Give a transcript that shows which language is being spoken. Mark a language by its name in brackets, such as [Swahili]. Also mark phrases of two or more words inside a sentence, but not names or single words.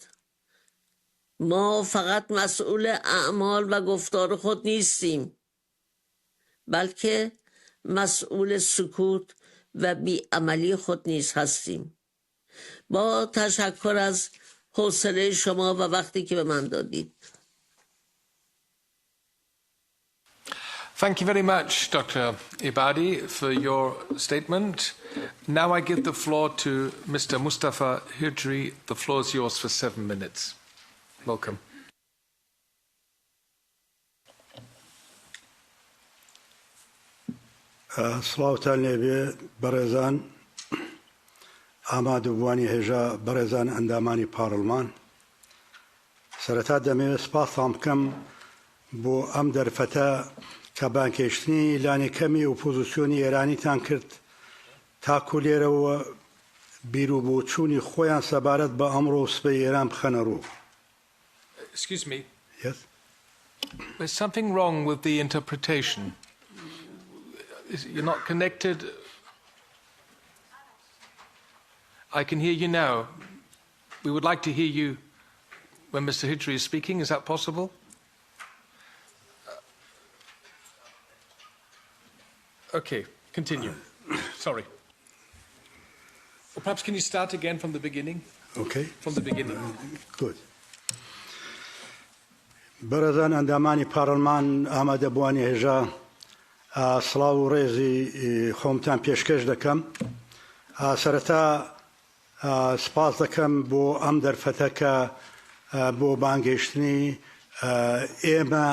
[Persian] ما فقط مسئول اعمال و گفتار خود نیستیم، بلکه مسئول سکوت و بیعملی خود نیز هستیم. با تشکر از حوصله شما و وقتی که به من دادید. [English] Thank you very much, Dr. Ibadi, for your statement. Now I give the floor to Mr. Mustăfa Hijri. The floor is yours for 7 minutes. Welcome. [Central Kurdish] سڵاوتان لێبێ بەڕێزان ئامادەبووانی هێژە بەڕێزان ئەندامانی پاڕلمان. سەرەتا دەمەوێت سپاسان بکەم بۆ ئەم دەرفەتە کە بانکێشتنی لانێکەمی ئۆپۆزیسیۆنی ئێرانیتان کرد تاکو لێرەوە بیر و بۆچوونی خۆیان سەبارەت بە ئەمڕۆ سبەی ئێران بخەنە ڕوو. [English] Excuse me. Yes? There's something wrong with the interpretation. You're not connected. I can hear you now. We would like to hear you when Mr. Hijri is speaking. Is that possible? Okay, continue. Sorry. Or perhaps can you start again from the beginning? Okay. From the beginning. Good. [Central Kurdish] بەڕێزان ئەندامانی پاڕلمان ئامادەبووانی هێژە سڵاو و ڕێزی خۆمتان پێشکەش دەکەم. سەرەتا سپاس دەکەم بۆ ئەم دەرفەتە کە بۆ بانگێشتنی ئێمە